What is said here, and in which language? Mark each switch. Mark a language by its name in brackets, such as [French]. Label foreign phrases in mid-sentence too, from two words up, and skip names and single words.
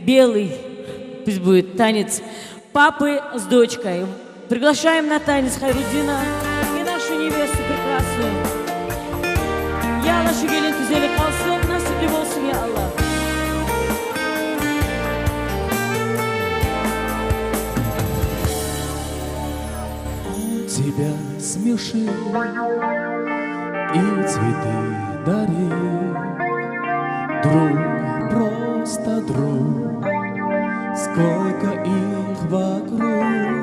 [Russian] белый. Пусть будет танец папы с дочкой. Приглашаем на танец Хайруддина и нашу невесту прекрасную. Я нашу [Turkish] gelin güzeli kalsın, nasipli olsun ya Allah. [Russian] Тебя смешил и цветы дарил, друг, просто друг, сколько их вокруг.